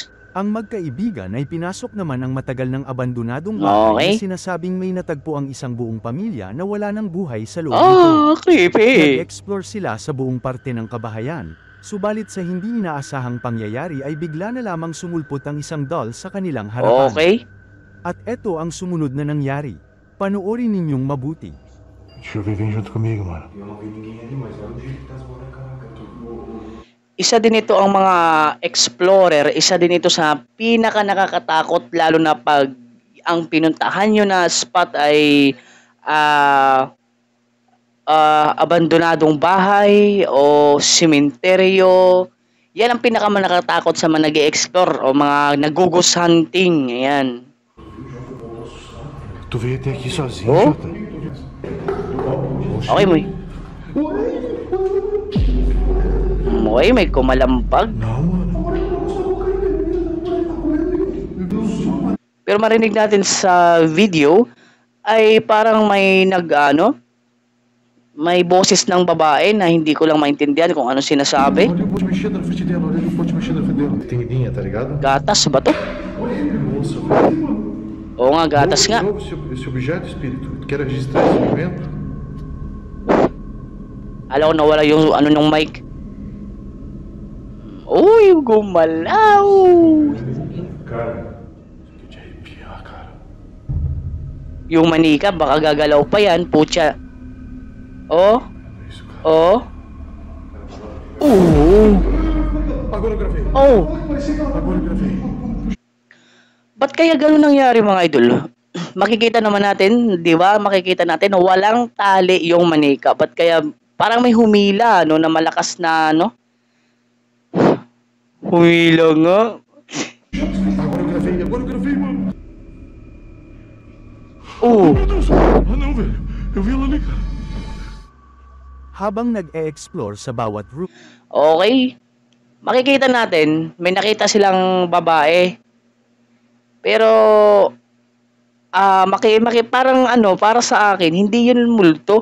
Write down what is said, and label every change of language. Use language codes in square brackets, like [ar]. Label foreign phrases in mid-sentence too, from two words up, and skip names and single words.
[tl] Ang magkaibigan ay pinasok naman ang matagal ng abandonadong bahay na sinasabing may natagpo ang isang buong pamilya na wala ng buhay sa loob nito. Creepy. Nag-explore sila sa buong parte ng kabahayan. Subalit sa hindi inaasahang pangyayari ay bigla na lamang sumulpot ang isang doll sa kanilang harapan. Okay. At eto ang sumunod na nangyari. Panoorin ninyong mabuti. [pt] Deixa eu ver, vem junto comigo, mano. [tl] Isa din ito ang mga explorer, isa din ito sa pinaka nakakatakot lalo na pag ang pinuntahan nyo na spot ay abandonadong bahay o sementeryo. Yan ang pinaka nakakatakot sa mga nag-e-explore o mga nag- [en] ghost hunting. [tl] Ayan. [pt] Tu veio até aqui sozinho, Oh? Jota? [tl] Okay, may kumalampag. [pt] Não, mano. [tl] Pero marinig natin sa video ay parang may may boses ng babae na hindi ko lang maintindihan kung ano sinasabi. [pt] Olha, eu vou te mexer na frente dela, olha, eu vou te mexer na frente dela. Tem linha, tá ligado? [tl] Gatas ba to? [pt] Nossa, velho. [tl] Oo nga, gatas nga. [pt] De novo esse objeto, espírito. Tu quer registrar esse movimento? [tl] Alam ko nawala yung nung mic. Uy, gumalaw. [pt] Cara, fiquei de arrepiar, cara. [tl] Yung manika, baka gagalaw pa yan, putya. Oh, [pt] É isso, cara. oh. Agora eu gravei. Oh. Agora eu gravei. [tl] Ba't kaya gano'n nangyari mga idol? Makikita naman natin, di ba? Makikita natin na walang tali yung manika. Ba't kaya parang may humila, na malakas na, Humila nga. [pt] Agora eu gravei, mano. Oh. Meu Deus. Ah, não, velho. Eu vi ela ali, cara. [tl] Habang nag-e-explore sa bawat room, Okay. Makikita natin, may nakita silang babae. Pero, parang para sa akin, hindi yun multo.